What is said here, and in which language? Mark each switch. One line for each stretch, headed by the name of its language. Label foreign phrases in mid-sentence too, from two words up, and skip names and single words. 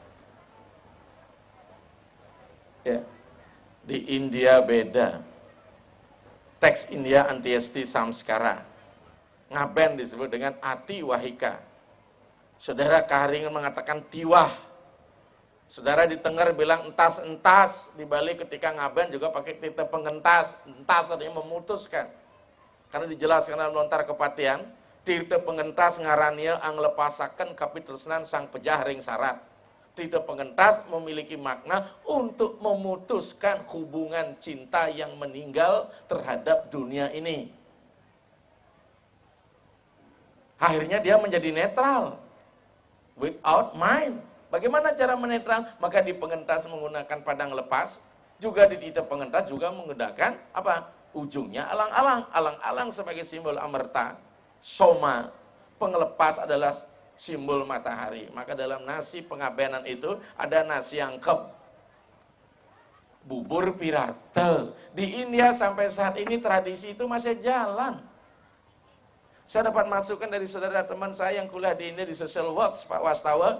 Indonesian: Ya. Di India beda. Teks India Antiesti Samskara. Ngaben disebut dengan Ati Wahika. Saudara Keharingan mengatakan tiwah. Saudara di Tengger bilang entas-entas. Di Bali ketika ngaben juga pakai tita pengentas. Entas artinya memutuskan. Karena dijelaskan dalam lontar kepatian,
Balinese: tita pengentas ngarania ang lepasaken kapitresnan sang pejah ring sarat.
Indonesian: Tita pengentas memiliki makna untuk memutuskan hubungan cinta yang meninggal terhadap dunia ini. Akhirnya dia menjadi netral.
English: Without mind.
Indonesian: Bagaimana cara menetral? Maka di pengentas menggunakan padang lepas, juga di tita pengentas juga menggunakan apa? Ujungnya alang-alang. Alang-alang sebagai simbol amerta. Soma, pengelepas adalah simbol matahari. Maka dalam nasi pengabenan itu ada nasi angkep. Bubur pirata. Di India sampai saat ini tradisi itu masih jalan. Saya dapat masukan dari saudara teman saya yang kuliah di India di Social Works, Pak Wastawa.